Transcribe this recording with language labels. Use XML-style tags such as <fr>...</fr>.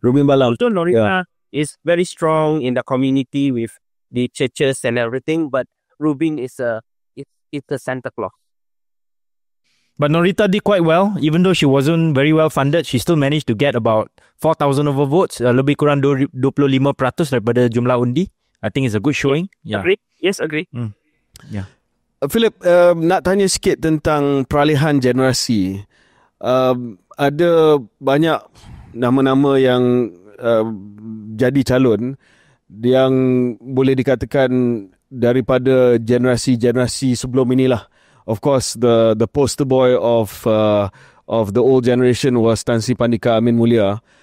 <en>Rubin Balang. So Norita is very strong in the community with the churches and everything, but Rubin is it's a Santa Claus. But Norita did quite well. Even though she wasn't very well funded, she still managed to get about 4,000 over votes.</en> <ms>Lebih kurang 25% daripada jumlah undi.</ms> <en>I think it's a good showing. Yeah. Agree? Yes, agree. Yeah.</en> <ms>Philip, nak tanya sikit tentang peralihan generasi. Ada banyak nama-nama yang jadi calon yang boleh dikatakan daripada generasi-generasi sebelum inilah.</ms> <en>Of course, the poster boy of the old generation was Tan Sri Pandika Amin Mulia.</en>